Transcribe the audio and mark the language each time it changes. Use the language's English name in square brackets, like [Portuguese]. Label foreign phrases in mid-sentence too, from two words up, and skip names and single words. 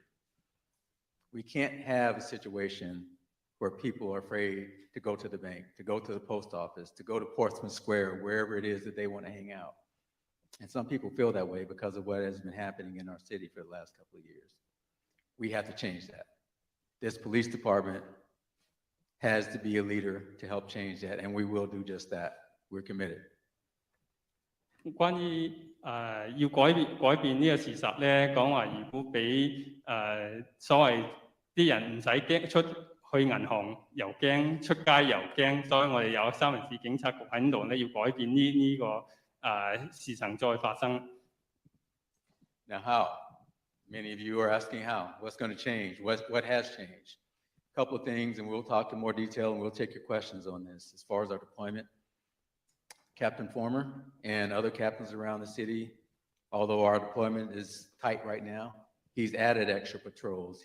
[English] We can't have a situation where people are afraid to go to the bank, to go to the post office, to go to Portsmouth Square, wherever it is that they want to hang out. And some people feel that way because of what has been happening in our city for the last couple of years. We have to change that. This police department has to be a leader to help change that, and we will do just that. We're committed. [Cantonese] 關於要改變呢個事實咧，講話如果俾所謂啲人唔使驚出去銀行又驚，出街又驚，所以我哋有三藩市警察局喺度咧，要改變呢個事情再發生。 [English] Now how? Many of you are asking how. What's going to change? What has changed? A couple of things, and we'll talk in more detail, and we'll take your questions on this. As far as our deployment, Captain Former and other captains around the city, although our deployment is tight right now, he's added extra patrols.